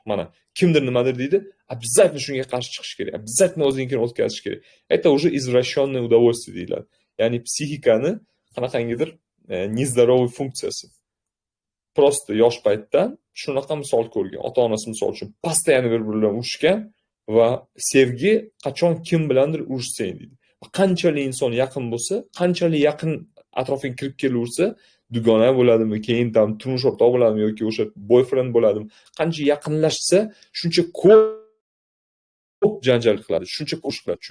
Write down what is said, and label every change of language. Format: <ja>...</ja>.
<uz>Mana kimdir nimadir deydi,</uz> <ru>обязательно</ru> <uz>shunga qarshi chiqish kerak, обязательно o'zingnikini o'tkazish kerak.</uz> <ru>Это уже извращенное удовольствие</ru> <uz>deyiladi. Ya'ni psixikani qanaqangidir</uz> <ru>нездоровый</ru> <uz>funksiyasi. Prosta yosh paytdan shunaqa misol ko'rgan. Ota-onasi misol uchun</uz> <ru>постоянно</ru> <uz>bir-biri bilan urushgan va sevgi qachon kim bilandir urushsang deydi. Qanchalik inson yaqin bo'lsa, qanchalik yaqin atrofiga kirib kelaversa, dugona bo'ladimi, keyin ham turmush o'rtoq bo'ladimi yoki o'sha boyfriend bo'ladimi, qancha yaqinlashsa, shuncha ko'p janjal qiladi, shuncha urush qiladi.</uz>